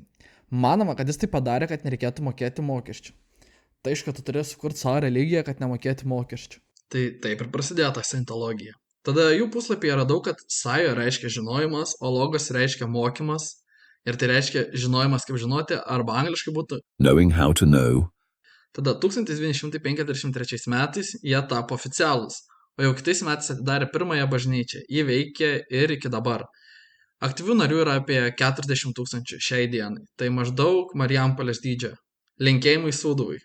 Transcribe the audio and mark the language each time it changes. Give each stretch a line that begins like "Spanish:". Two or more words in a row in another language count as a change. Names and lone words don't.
Lithuanian: Manoma, kad jis tai padarė, kad nereikėtų mokėti mokesčių. Tai iš, kad tu turės sukurti savo religiją, kad nemokėti mokesčių. Tai taip ir prasidėjo ta Scientologija. Tada jų puslapyje radau, kad Science reiškia žinojimas, o logos reiškia mokymas. Ir tai reiškia žinojimas kaip žinoti, arba angliškai būtų
English: knowing how to know.
Lithuanian: Tada 1953 metais jie tapo oficialūs, o jau kitais metais atidarė pirmąją bažnyčią. Ji veikia ir iki dabar. Aktyvių narių yra apie 40 000 šiai dienai. Tai maždaug Marijampolės dydžio. Linkėjimai Sūduvai.